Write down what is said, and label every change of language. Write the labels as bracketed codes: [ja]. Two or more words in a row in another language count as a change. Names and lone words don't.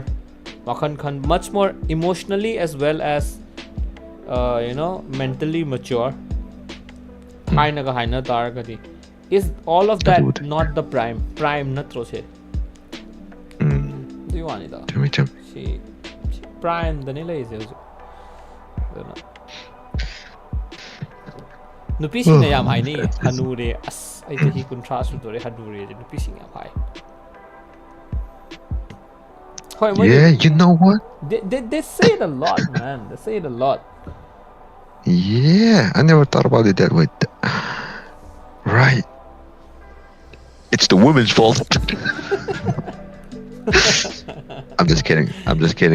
[en] Much more emotionally as well as you know, mentally mature. Is all of that not the prime natro se? Do you want it? Chami. [mni] ꯄ꯭ꯔꯥꯏꯝꯗꯅꯤ ꯂꯩꯔꯤꯁꯦ ꯍꯧꯖꯤꯛ ꯑꯗꯨꯅ ꯅꯨꯄꯤꯁꯤꯡꯅ ꯌꯥꯝ ꯍꯥꯏꯅꯩꯌꯦ ꯍꯅꯨꯔꯦ ꯑꯁ ꯑꯩ ꯆꯍꯤ 30 ꯁꯨꯗꯣꯔꯦ ꯍꯅꯨꯔꯦꯁꯦ ꯅꯨꯄꯤꯁꯤꯡ ꯌꯥꯝ ꯍꯥꯏ ꯍꯣꯏ ꯃꯣꯏꯗꯤ [en] Yeah, you know what? they say it a lot man they say it a lot Yeah, I never thought about it that way. Right. It's the women's fault. I'm just kidding. I'm just kidding.